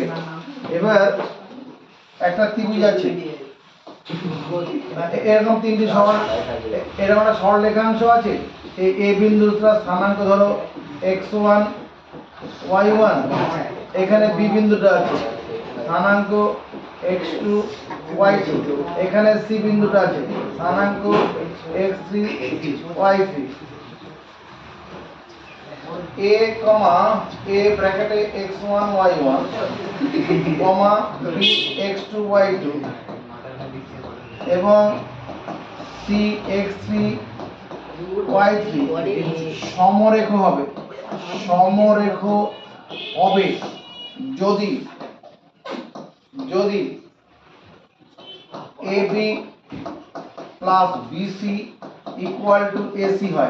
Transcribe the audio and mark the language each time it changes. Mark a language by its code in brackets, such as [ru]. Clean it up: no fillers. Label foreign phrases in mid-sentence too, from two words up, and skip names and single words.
[bn] এবার একটা ত্রিভুজ আছে, এরকম তিনটি এরকম একটা সরল রেখাংশ আছে, এই এ বিন্দুটা স্থানাঙ্ক ধরো x1 y1, এখানে বি বিন্দুটা আছে স্থানাঙ্ক x2 y2, এখানে সি বিন্দুটা আছে স্থানাঙ্ক x3 y3। a কমা a ব্র্যাকেটে x1 y1 কমা b x2 y2 এবং c x3 y3 সমরেখ হবে, সমরেখ হবে যদি AB প্লাস BC [en] equal to [bn] AC হয়।